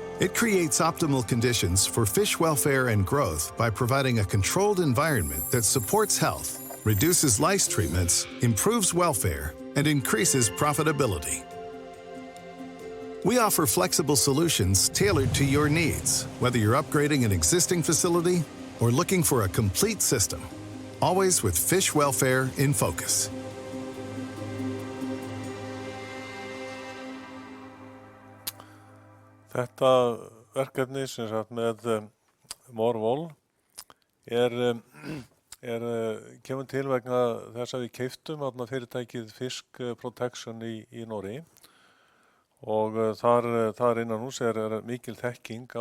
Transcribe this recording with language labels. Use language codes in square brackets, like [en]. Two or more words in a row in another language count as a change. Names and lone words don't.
[en] It creates optimal conditions for fish welfare and growth by providing a controlled environment that supports health, reduces lice treatments, improves welfare, and increases profitability. We offer flexible solutions tailored to your needs, whether you're upgrading an existing facility or looking for a complete system, always with fish welfare in focus. [is] Þetta verkefni sem sagt með Marvol kemur til vegna þess að við keyptum fyrirtækið Fish Protection í Noregi og þar innan hús mikil þekking